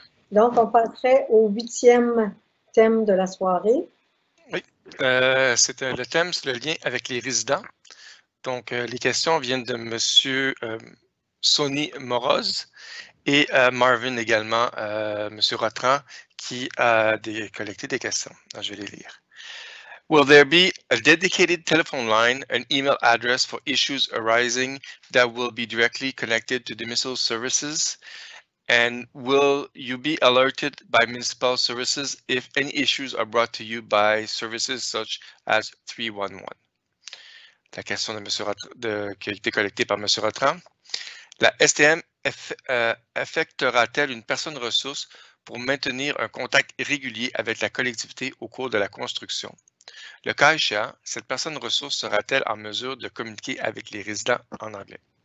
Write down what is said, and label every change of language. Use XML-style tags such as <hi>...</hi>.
<fr>Donc, on passerait au 8e thème de la soirée. Oui, le thème, c'est le lien avec les résidents. Donc, les questions viennent de M. Sonny Moroz et Marvin également, M. Rotran, qui a collecté des questions. Alors, je vais les lire.</fr> <en>Will there be a dedicated telephone line and email address for issues arising that will be directly connected to the municipal services? And will you be alerted by municipal services if any issues are brought to you by services such as 311?</en> <fr>La question qui a été collectée par M. Rotran. La STM affectera-t-elle une personne ressource pour maintenir un contact régulier avec la collectivité au cours de la construction? Le cas échéant, cette personne ressource sera-t-elle en mesure de communiquer avec les résidents en anglais?</fr>